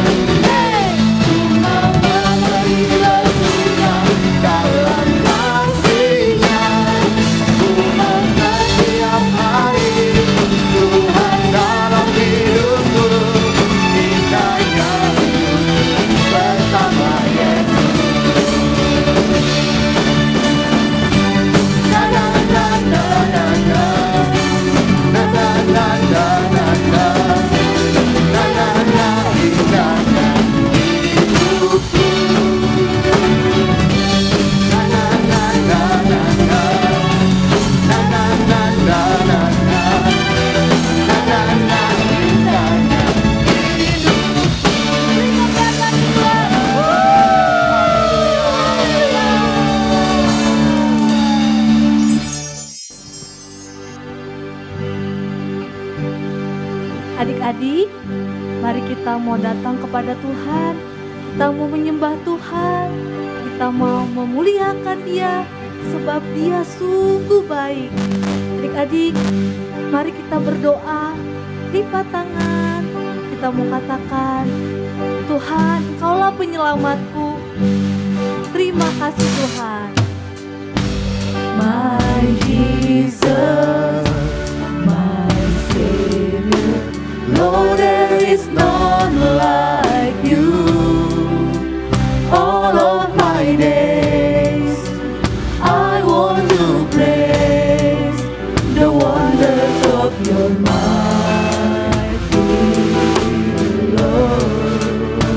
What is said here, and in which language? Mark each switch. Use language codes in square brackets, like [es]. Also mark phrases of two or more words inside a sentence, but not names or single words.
[id] Hey, ku mau menari berjuang dalam kasih-Nya. Ku mau setiap hari Tuhan dalam hidupku. Indahnya hidup bersama Yesus. Na na na na na na. Na na na na na na. Na na na indahnya hidupku. Na na na na na na. Na na na na na na. Na na na indahnya hidupku. Terima kasih Tuhan. Adik-adik, mari kita mau datang kepada Tuhan. Kita mau menyembah Tuhan. Kita mau memuliakan Dia, sebab Dia sungguh baik. Adik-adik, mari kita berdoa, lipat tangan. Kita mau katakan, Tuhan, Engkaulah penyelamatku. Terima kasih Tuhan. [en] My Jesus, my Savior, Lord, there is none like you. All of my days, I want to praise the wonders of your mighty love.